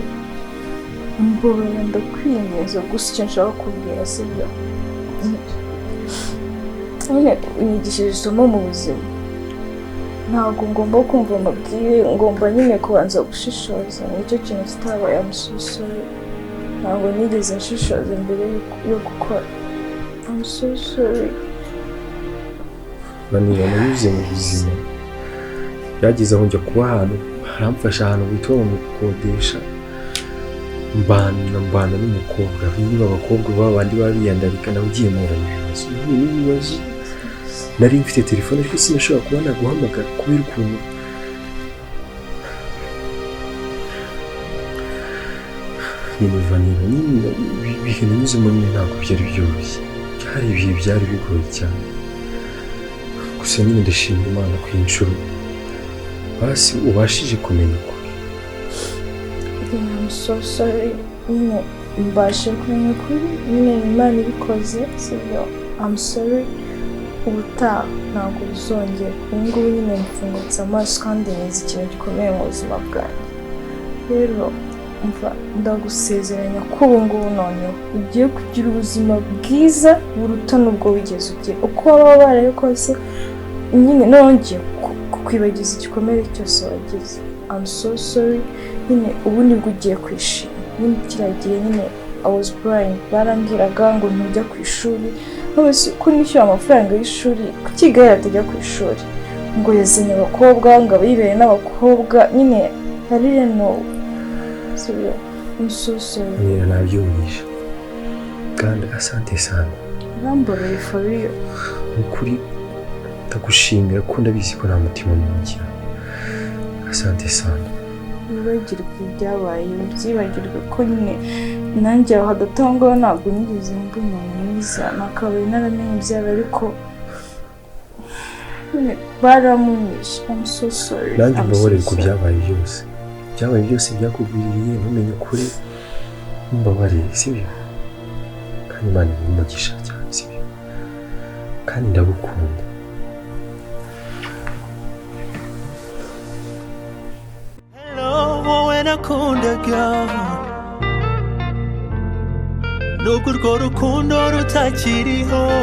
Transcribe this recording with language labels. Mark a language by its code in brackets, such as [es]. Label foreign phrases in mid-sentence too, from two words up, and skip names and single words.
[rw] Mbona ndakwiyemeza gusa icyo nshaka kubwira sibyo. Unyigishije isomo mu buzima. Ntabwo ngomba kumva amabwire, ngomba nyine kubanza gushishoza. Nicyo kintu kitabaye. [en] I'm so sorry. [rw] Ntabwo nigeze nshishoza mbere yo gukora. [en] I'm so sorry. [rw] Vanilla nanyuze mu buzima. Byageze aho njya kuba ahantu haramfasha ahantu bitwa mu gukodesha. Mbana n'umukobwa. Niba abakobwa babandi babiyandarika nawe ugiye mu bibazo. Nari mfite telefone ariko sinashobora kuba naguhamagara kubera ukuntu nyine Vanilla nyine ibihe nanyuzemo nyine ntabwo byari byoroshye. Hari ibihe byari bigoye cyane. Gusa nyine ndashima Imana ku inshuro basi ubashije kumenya ukuri. [en] I'm so sorry. [rw] Mbashe kumenya ukuri. Imana ibikoze sibyo. [en] I'm sorry. [rw] Ubutaha ntabwo bizongera. Ubungubu nyine mfungutse amaso kandi nzi ikintu gikomeye mu buzima bwanjye. Rero ndagusezeranya ko ubungubu noneho ugiye kugira ubuzima bwiza buruta n'ubwo wigeze ugira. Uko waba waraye kose nyine nongeye kukwibagiza igikomere cyose wagize. [en] I'm so sorry. [rw] Nyine ubu nibwo ugiye kwishima. Nyine kiragiye nyine [en] I was blind. [rw] Barambwiraga ngo ntujya ku ishuri. Nose ko nishyura amafaranga y'ishuri kuki Gael atajya ku ishuri. Ngo yazanye abakobwa ngo abibereye n'abakobwa nyine hari no. Sibyo. [en] I'm so sorry. [rw] Nyine nabyumvisha. Kandi [sw] asante sana. [rw] Namboreye [en] for you. [rw] Ukuri ndagushimira ko ndabizi ko nta mutima mungira. [sw] Asante sana. [rw] Wibagirwe ibyabaye, byibagirwe ko nyine nanjye aho hadatongo ntabwo nigeze mbona mwiza. Nakabaye naramenye ibyabaye ariko baramunyishe. [en] I'm so sorry. [rw] Nanjye mbabarira ko byabaye byose. Byabaye byose byakugwiriye ntumenye ukuri. Mbabarire sibyo. Kandi Imana imugisha cyane sibyo. Kandi ndagukunda. nakundaga nubwo urwo rukundo rutakiriho